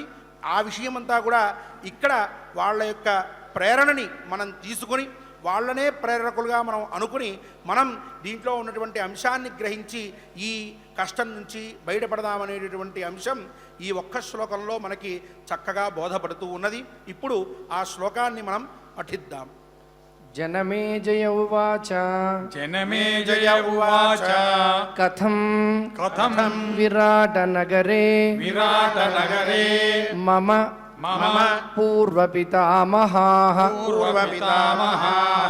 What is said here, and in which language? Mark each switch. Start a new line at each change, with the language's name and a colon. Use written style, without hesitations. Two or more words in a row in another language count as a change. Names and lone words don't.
Telugu: ఆ విషయమంతా కూడా ఇక్కడ వాళ్ళ యొక్క ప్రేరణని మనం తీసుకొని వాళ్ళనే ప్రేరకులుగా మనం అనుకుని మనం దీంట్లో ఉన్నటువంటి అంశాన్ని గ్రహించి ఈ కష్టం నుంచి బయటపడదామనేటటువంటి అంశం ఈ ఒక్క శ్లోకంలో మనకి చక్కగా బోధపడుతూ ఉన్నది. ఇప్పుడు ఆ శ్లోకాన్ని మనం పఠిద్దాం.
Sanskrit: जनमेजय उवाच जनमेजय उवाच कथं कथं विराटनगरे विराटनगरे मम मम पूर्वपितामहाः पूर्वपितामहाः